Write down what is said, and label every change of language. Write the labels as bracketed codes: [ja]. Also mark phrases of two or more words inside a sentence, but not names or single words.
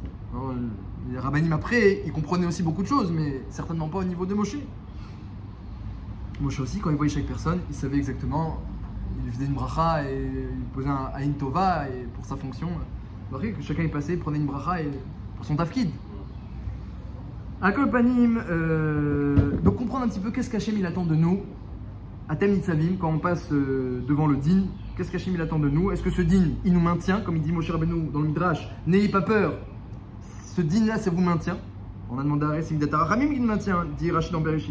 [fr] Alors, les rabbinim après, ils comprenaient aussi beaucoup de choses, mais certainement pas au niveau de Moshe. Moshe aussi, quand il voyait chaque personne, il savait exactement, il faisait une bracha et il posait un [he] עין טובה [fr] et pour sa fonction. Vous voyez que chacun est passé, prenait une bracha et pour son tafkid. [he] הכל פנים, [fr] donc comprendre un petit peu qu'est-ce qu'Hachem il attend de nous, [he] אתם נצבים, [fr] quand on passe devant le din. Qu'est-ce qu'Hachem il attend de nous? Est-ce que ce din, il nous maintient? Comme il dit Moshe Rabbeinu dans le Midrash, n'ayez pas peur, ce din-là, ça vous maintient. On a demandé à Ressim Datara Ramim qui nous maintient, dit Rachid dans Bereshit.